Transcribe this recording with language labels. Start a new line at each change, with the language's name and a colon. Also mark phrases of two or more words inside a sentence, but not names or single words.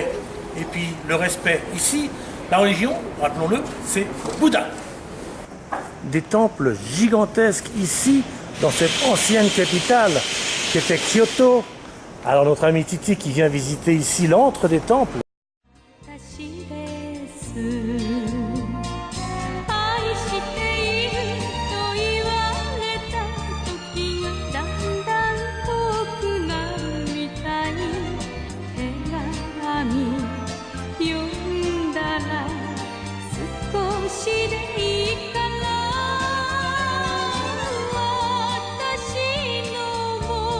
French: Et puis le respect ici, la religion, rappelons-le, c'est Bouddha. Des temples gigantesques ici, dans cette ancienne capitale qui était Kyoto. Alors notre ami Titi qui vient visiter ici l'antre des temples.
Japanese: 私です愛していると言われた時がだんだん遠くなるみたい手紙読んだら少しでいいから私の